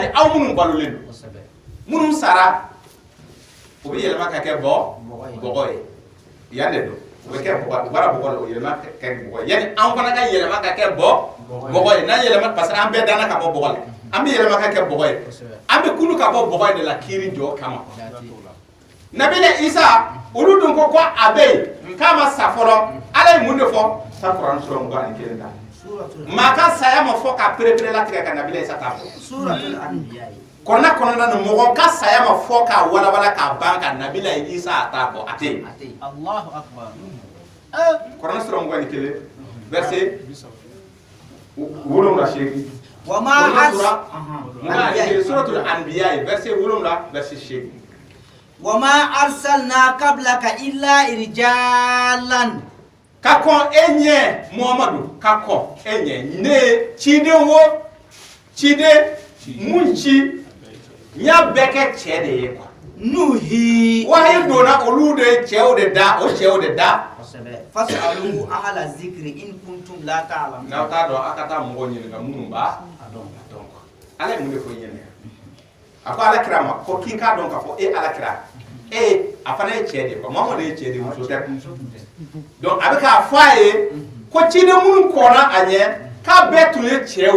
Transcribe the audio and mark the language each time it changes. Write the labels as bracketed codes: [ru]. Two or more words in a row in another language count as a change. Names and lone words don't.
[bm] aw minnu balolen don minnu sara o bɛ yɛlɛma ka kɛ bɔgɔ ye yan de don o bɛ kɛ bɔgɔ u b'a bɔgɔ la o yɛlɛma ka kɛ bɔgɔ ye yani anw fana ka yɛlɛma ka kɛ bɔgɔ ye n'an yɛlɛma parce que an bɛɛ danna ka bɔ bɔgɔ la an bɛ yɛlɛma ka kɛ bɔgɔ ye an bɛ kunu ka bɔ bɔgɔ in de la kiiri jɔ kama nabila isa olu dun ko a bɛ yen k'a ma sa fɔlɔ ala ye mun de fɔ sa kuran sura 21 ta maa ka saya ma fɔ ka perepere latigɛ ka nabila isa ta fɔ suratul anbiya kɔnɔna kɔnɔna ni mɔgɔ ka saya ma fɔ k'a walawala k'a ban ka nabila isa a t'a fɔ a tɛ yen [ar] الله أكبر. [bm] kuran sura 21 verset 7 [ar] وما [bm] suratul anbiya verset 7 verset 8 [ar] وما أرسلنا قبلك إلا رجالا [bm] ka kɔn e ɲɛ muhamadu ka kɔn e ɲɛ ne ciden wo ciden mun ci n y'a bɛɛ kɛ cɛ de ye quoi nuhi wahayi donna olu de cɛw de da o cɛw de da [ar] فاسألوا أهل الذكر إن كنتم لا تعلمون [bm] n'aw t'a dɔn a ka taa mɔgɔw ɲininka minnu b'a dɔn ala ye mun de fɔ ɲɛnɛ a ko ala kira ma ko k'i k'a dɔn k'a fɔ e ala kira a fana ye cɛ de quoi mamadu ye cɛ de muso tɛ donc a bɛ k'a fɔ a ye ko ciden minnu kɔnna a ɲɛ k'a bɛɛ tun ye cɛw